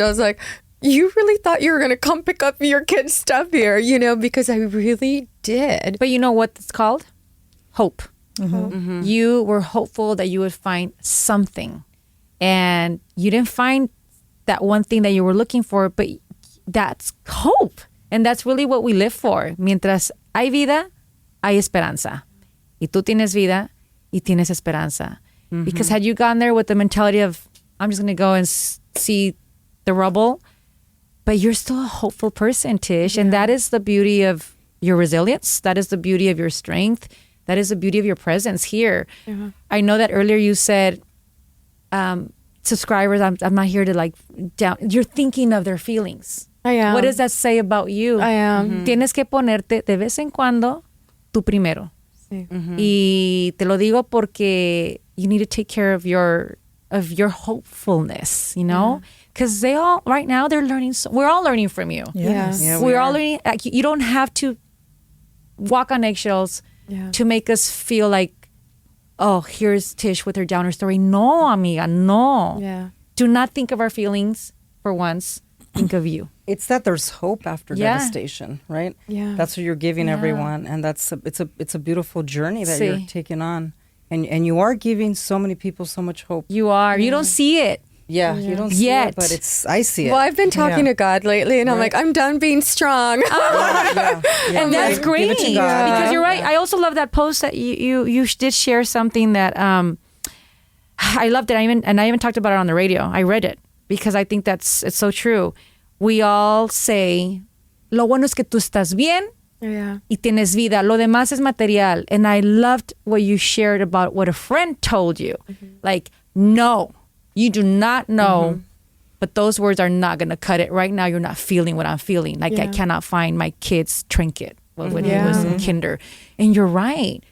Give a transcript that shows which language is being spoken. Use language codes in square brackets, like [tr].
[en] I was like, you really thought you were going to come pick up your kids' stuff here, you know, because I really did. But you know what it's called? Hope. You were hopeful that you would find something, and you didn't find that one thing that you were looking for, but that's hope. And that's really what we live for. [es] Mientras hay vida, hay esperanza. Y tú tienes vida y tienes esperanza. [en] Because had you gone there with the mentality of, I'm just going to go and see the rubble, but you're still a hopeful person, Tish. And that is the beauty of your resilience. That is the beauty of your strength. That is the beauty of your presence here. I know that earlier you said, subscribers, I'm not here to like down. You're thinking of their feelings. I am. What does that say about you? I am. [es] Tienes que ponerte de vez en cuando tú primero. Y te lo digo porque [en] you need to take care of your hopefulness, you know? Because they all, right now, they're learning. We're all learning from you. We're all learning. Like, you don't have to walk on eggshells to make us feel like, oh, here's Tish with her downer story. No, amiga, no. Do not think of our feelings for once. Think of you. It's that there's hope after devastation, right? That's what you're giving everyone, and it's a beautiful journey that you're taking on, and you are giving so many people so much hope. You are. You don't see it. You don't see it, but I see it. Well, I've been talking to God lately, and I'm like, I'm done being strong. And that's great because you're right. I also love that post that you did share something that I loved it. I even talked about it on the radio. I read it because I think it's so true. We all say, [es] lo bueno es que tú estás bien y tienes vida. Lo demás es material. [en] And I loved what you shared about what a friend told you. Like, no. You do not know, but those words are not going to cut it. Right now, you're not feeling what I'm feeling. Like, I cannot find my kid's trinket when he was in kinder. And you're right.